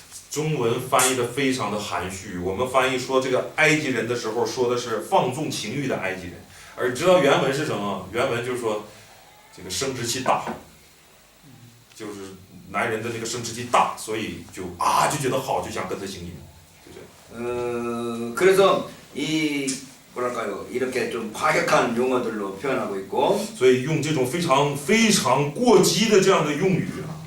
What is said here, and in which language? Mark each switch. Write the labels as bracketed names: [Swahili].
[Chinese] 中文翻译的非常的含蓄，我们翻译说这个埃及人的时候说的是放纵情欲的埃及人，而知道原文是什么？原文就是说这个生殖器大，就是男人的那个生殖器大，所以就觉得好，就想跟他行淫，就这样。 [Korean] 그래서 이 뭐랄까요 이렇게 좀 과격한 용어들로 표현하고 있고. [Chinese] 所以用这种非常过激的这样的用语啊。